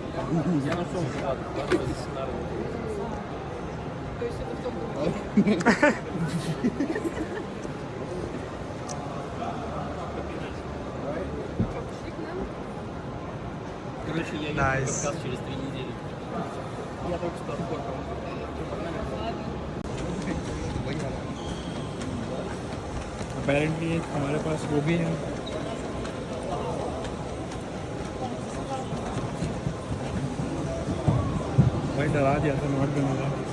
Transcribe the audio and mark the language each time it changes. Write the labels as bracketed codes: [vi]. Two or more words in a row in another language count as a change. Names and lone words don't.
[ru] То есть это в том... Короче, я [en] Nice. [ru] еду через 3 недели. Я только что отфоткал. [hi] अपेरेंटली हमारे पास वो भी है. भाई डरा दिया था नॉट बनेगा.